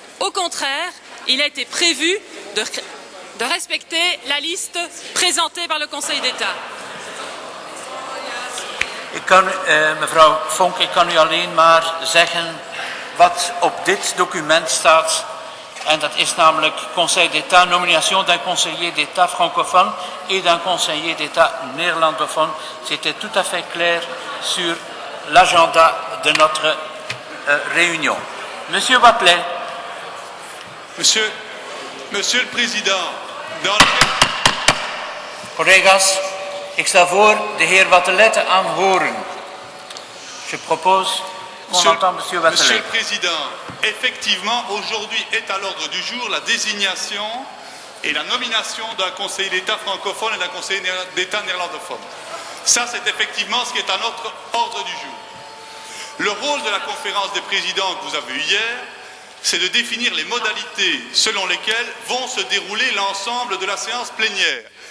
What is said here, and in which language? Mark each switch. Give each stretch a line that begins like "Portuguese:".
French: Au contraire, il a été prévu de respecter la liste présentée par le Conseil d'État.
Dutch: Mevrouw Fonck, ik kan u alleen maar zeggen wat op dit document staat. En dat is namelijk
French: Conseil d'État, nomination d'un conseiller d'État francophone et d'un conseiller d'État néerlandophone. C'était tout à fait clair sur l'agenda de notre réunion. Monsieur Wathelet. Monsieur le Président,
Dutch: Collega's, ik stel voor de heer Wathelet te aanhoren.
French: Je propose qu'on entende Monsieur Wathelet. Monsieur le Président, effectivement, aujourd'hui est à l'ordre du jour la désignation et la nomination d'un conseiller d'État francophone et d'un conseiller d'État néerlandophone. Ça, c'est effectivement ce qui est à notre ordre du jour. Le rôle de la conférence des présidents que vous avez eu hier, c'est de définir les modalités selon lesquelles vont se dérouler l'ensemble de la séance plénière.